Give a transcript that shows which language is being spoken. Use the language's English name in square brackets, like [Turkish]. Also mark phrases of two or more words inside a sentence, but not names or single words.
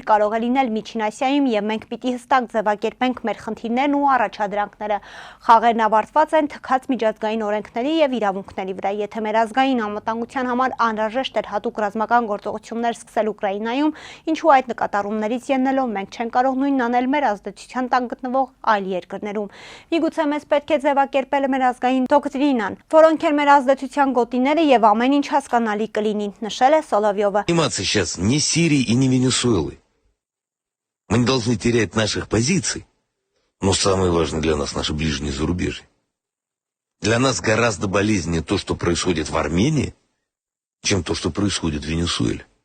[Armenian] կարող է լինել Միջին Ասիայում եւ մենք պիտի հստակ ձևակերպենք մեր խնդիրներն ու առաջադրանքները։ Խաղերն ավարտված են թքած միջազգային օրենքների եւ իրավունքների վրա։ Եթե մեր ազգային անվտանգության համար անհրաժեշտ էր հատուկ ռազմական գործողություններ սկսել Ուկրաինայում, ինչու այդ նկատառումներից ելնելով մենք չենք կարող նույնն անել մեր ազդեցության տակ գտնվող այլ երկրներում։ Միգուցե մեզ պետք է ձևակերպել մեր ազգային դոկտրինան, որոնք են մեր ազդեցության գոտիները եւ ամեն ինչ հասկանալի կլինի, նշել է Սոլովյովը։ [Russian] Заниматься сейчас не Сирией и не Венесуэлой. Мы не должны терять наших позиций, но самое важное для нас наше ближнее зарубежье. Для нас гораздо болезненнее то, что происходит в Армении, чем то, что происходит в Венесуэле.